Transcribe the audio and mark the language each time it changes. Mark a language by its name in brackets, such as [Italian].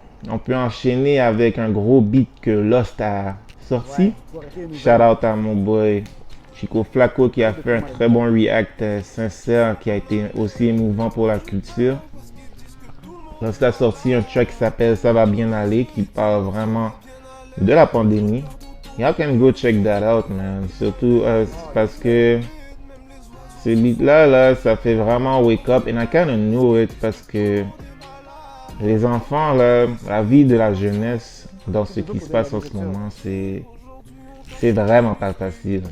[French] On peut enchaîner avec un gros beat que Lost a sorti. Shout out à mon boy Chico Flaco qui a fait un très bon react sincère qui a été aussi émouvant pour la culture. Lost a sorti un track qui s'appelle Ça va bien aller qui parle vraiment de la pandémie. [English] Y'all can go check that out, man. [French] Surtout parce que ce beat-là, ça fait vraiment wake up. [English] And I kind of know it [French] parce que les enfants, là, la vie de la jeunesse dans ce qui se passe en ce moment, c'est vraiment pas facile.